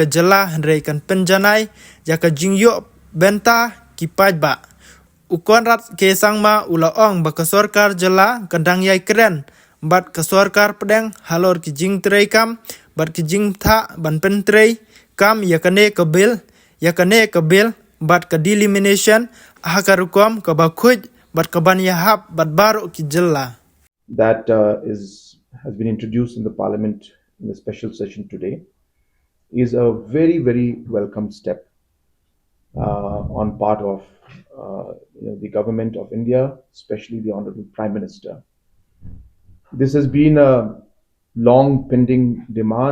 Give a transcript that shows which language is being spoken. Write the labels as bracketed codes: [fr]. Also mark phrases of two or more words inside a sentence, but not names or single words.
[kha] jela henrei kan penjanai ya ka jing yo benta ki pajba U Kynrad Kyrshan ma ula ong ba ka sorkar jela kandang yai kren bat ka sorkar pedeng halor ki jing trei kam bat ki jing tha ban pen trei kam ya kane ka bil bat ka delimitation hakarukom ka ba khuj bat ka ban yahap bat baru ki jella [en] that has been introduced in the parliament in the special session today is a very welcome step on part of the government of India, especially the Honorable Prime Minister. This has been a long pending demand.